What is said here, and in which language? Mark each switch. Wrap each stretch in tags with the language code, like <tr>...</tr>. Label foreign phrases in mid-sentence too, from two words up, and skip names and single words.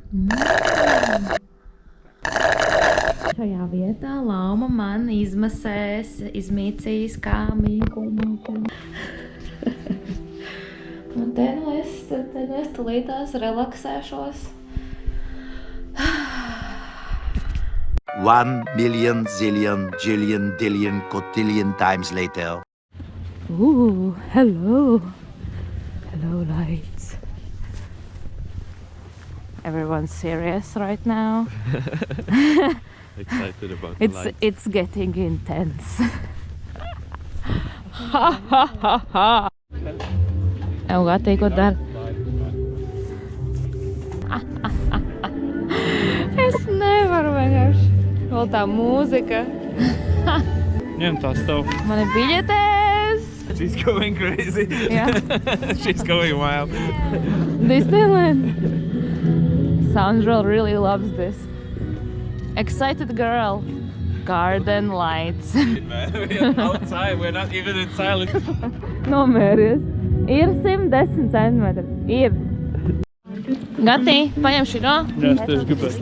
<lv>Šajā vietā lauma man izmasēs, izmīcīs kā mīklu. Un te nu es tulītās relaksēšos.</lv> <en>1 million zillion jillion dillion cotillion times later. Ooh, hello. Hello, lights. Everyone's serious right now. Excited about the lights. It's getting intense. Ha ha ha ha.</en> <lv>Gatī, ko dar? Es nevaru vienkārši. Vēl tā mūzika. Ņem tā stāv. Man ir biļetes.</lv> <en>She's going crazy. Yeah. She's going wild. Disneyland. Sandra really loves this. Excited girl. Garden lights. Man, we're outside. We're not even in silence.</en> <lv>Nomēries. Ir 110 centimetri. Ir. Gatī, paņem šito. Jā, es tieši gribētu.</lv>